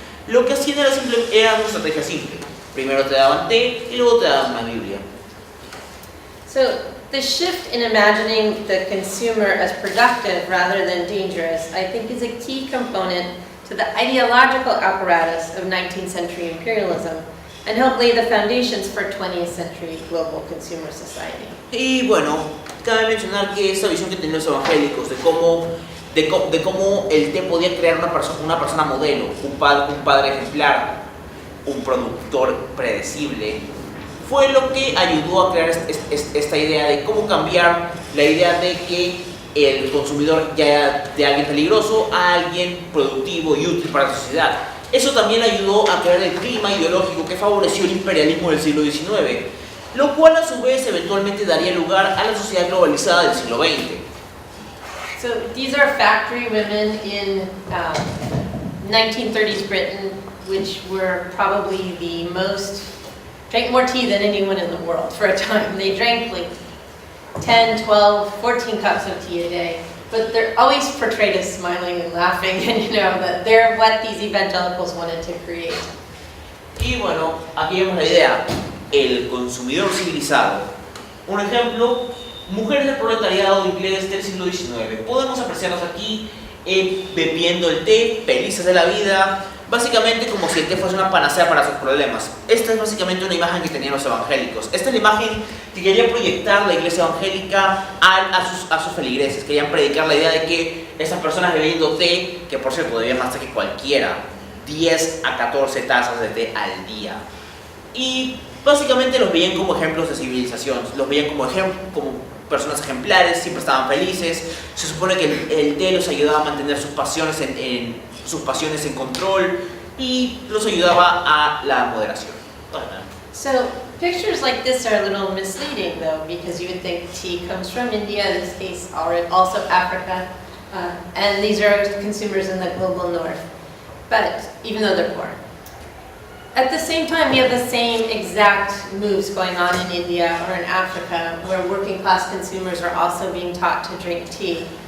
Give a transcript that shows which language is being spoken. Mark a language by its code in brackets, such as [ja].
[es] Lo que hacían era una estrategia simple. Primero te daban té y luego te daban una Biblia. [en] So the shift in imagining the consumer as productive rather than dangerous, I think, is a key component to the ideological apparatus of 19th century imperialism and helped lay the foundations for 20th century global consumer society. [es] Y bueno, cabe mencionar que esa visión que tenían los evangélicos de cómo el té podía crear una persona modelo, un padre ejemplar, un productor predecible, fue lo que ayudó a crear esta idea de cómo cambiar la idea de que el consumidor ya era de alguien peligroso a alguien productivo y útil para la sociedad. Eso también ayudó a crear el clima ideológico que favoreció el imperialismo del siglo XIX, lo cual a su vez eventualmente daría lugar a la sociedad globalizada del siglo XX. [en] So these are factory women in 1930s Britain, which were probably drank more tea than anyone in the world for a time. They drank like 10, 12, 14 cups of tea a day, but they're always portrayed as smiling and laughing, and that they're what these evangelicals wanted to create. [es] Y bueno, aquí vemos la idea, el consumidor civilizado. Un ejemplo, mujeres del proletariado inglés del siglo XIX. Podemos apreciarlas aquí bebiendo el té, felices de la vida, básicamente como si el té fuese una panacea para sus problemas. Esta es básicamente una imagen que tenían los evangélicos. Esta es la imagen que quería proyectar la iglesia evangélica a sus feligreses. Querían predicar la idea de que estas personas bebiendo té, que por cierto bebían más té que cualquiera, 10 a 14 tazas de té al día. Y básicamente los veían como ejemplos de civilización, los veían como personas ejemplares, siempre estaban felices. Se supone que el té los ayudaba a mantener sus pasiones en control y los ayudaba a la moderación. [en] So pictures like this are a little misleading though, because you would think tea comes from India, in this case also Africa, and these are consumers in the global north, but even though they're poor. At the same time, we have the same exact moves going on in India or in Africa, where working class consumers are also being taught to drink tea.